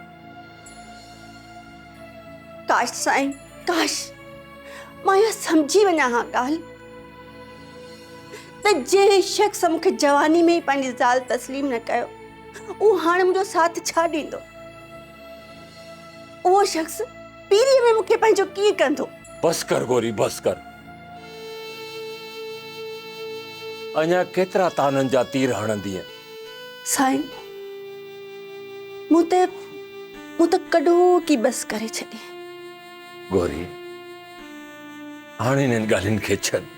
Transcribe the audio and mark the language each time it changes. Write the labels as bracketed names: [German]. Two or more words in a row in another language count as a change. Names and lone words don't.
[Sindhi] काश साईं, काश मां इहा सम्झी वञा हा ॻाल्हि त जंहिं शख़्स मूंखे जवानी में ई पंहिंजी ज़ाल तस्लीम न कयो, उहो हाणे मुंहिंजो साथ छा ॾींदो। उहो शख़्स पीरीअ में मूंखे पंहिंजो कीअं कंदो। बस कर गोरी, बस कर। अञा केतिरा ताननि जा तीर हणंदीअ। साईं, मूं त कॾो की बस करे छॾी। गोरी, हाणे इन्हनि ॻाल्हियुनि खे छॾ।